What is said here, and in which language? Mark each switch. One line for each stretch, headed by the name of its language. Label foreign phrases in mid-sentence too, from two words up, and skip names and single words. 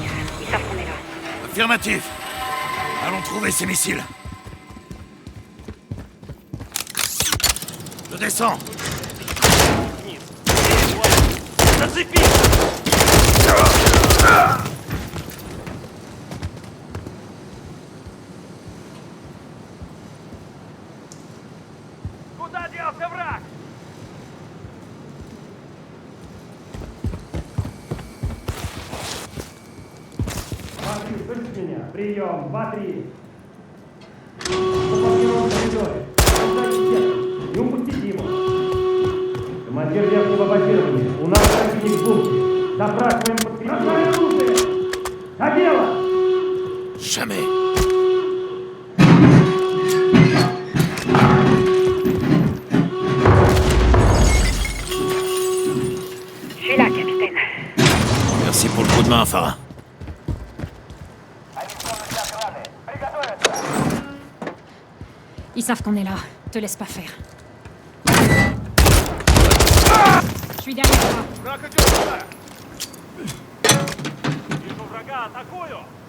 French: Ils savent qu'on est là. Affirmatif. Allons trouver ces missiles. Je descends.
Russian: Куда делся враг? Слышите меня? Прием, 2-3. Кто в коридоре? Не упустите его. Командир верхнего базира Запрашиваем подкрепление. Оружие! На дело!
French: Jamais. Je suis là, capitaine. Merci pour le coup de main, Farah. Ils savent qu'on est là. Te laisse pas faire. Je suis derrière toi.
Russian: Вижу врага, атакую!